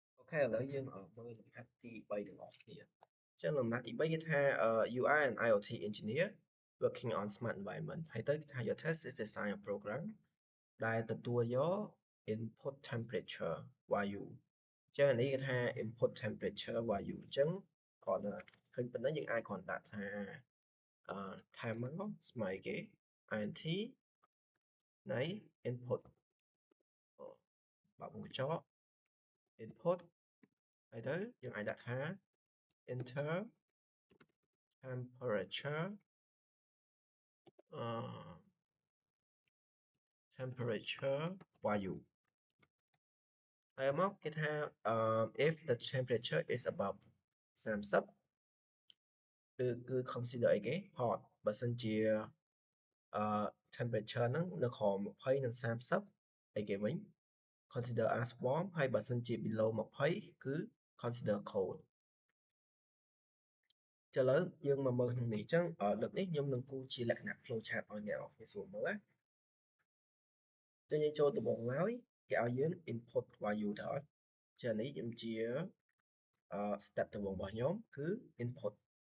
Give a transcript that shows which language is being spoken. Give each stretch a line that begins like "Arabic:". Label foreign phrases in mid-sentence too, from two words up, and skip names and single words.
Khmer: ឥឡូវយើងមើលលំហាត់ទី3ទាំងអស់គ្នាអញ្ចឹងលំហាត់ទី3គេថា you
English: are an IoT engineer working on smart environment
Khmer: ហើយទៅគេថា
English: your task is design a program
Khmer: ដែលទទួលយក
English: input temperature
Khmer: វាយូអញ្ចឹងនេះគេថា
English: input temperature
Khmer: វាយូអញ្ចឹងគាត់ឃើញប៉ុណ្ណឹងយើងអាចគ្រាន់ដាក់ថា timer ស្មើគេ int នៃ input បើកមុខកញ្ចក់ input ហើយទៅយើងអាចដាក់ថា
English: enter temperature temperature value
Khmer: ហើយមកគេថា
English: if the temperature is above 30
Khmer: គឺ consider អីគេ hot បើសិនជាtemperature ហ្នឹងនៅក្រោម20និង30អីគេវិញ
English: consider as warm
Khmer: ហើយបើសិនជា below 20គឺ consider cold ឥឡូវយើងមកមើលក្នុងនេះអញ្ចឹងលើកនេះខ្ញុំនឹងគូជាលក្ខណៈ
English: flow chart
Khmer: ឲ្យអ្នកនរគ្នាស្រួលមើលណាចឹងយើងចូលដំបូងឡើយគេឲ្យយើង input value ទៅអត់ចឹងនេះខ្ញុំជា step ដំបូងរបស់ខ្ញុំគឺ input